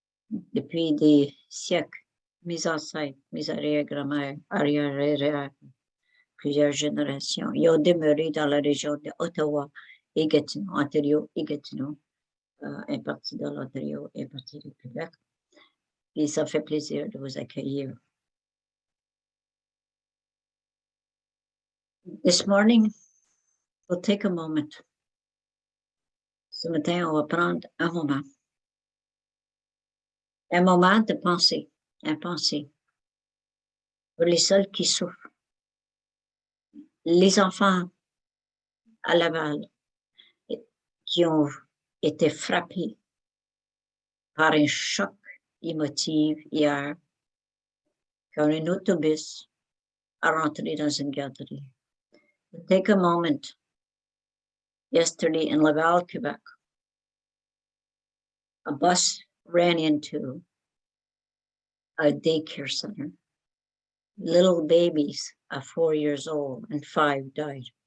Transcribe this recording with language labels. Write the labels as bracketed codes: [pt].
[fr] Depuis des siècles, mes ancêtres, mes arrière-grand-mères, arrière-arrière, plusieurs générations, ils ont demeuré dans la région d'Ottawa et Gatineau, Ontario et Gatineau, une partie de l'Ontario et une partie du Québec. Et ça fait plaisir de vous accueillir. [en] This morning, we'll take a moment. [fr] Ce matin, on va prendre un moment de pensée, un pensée pour les seuls qui souffrent, les enfants à Laval qui ont été frappés par un choc émotif hier quand un autobus a rentré dans une garderie. [en] Take a moment. Yesterday in Laval, Quebec, a bus ran into a daycare center. Little babies of 4 years old and 5 died.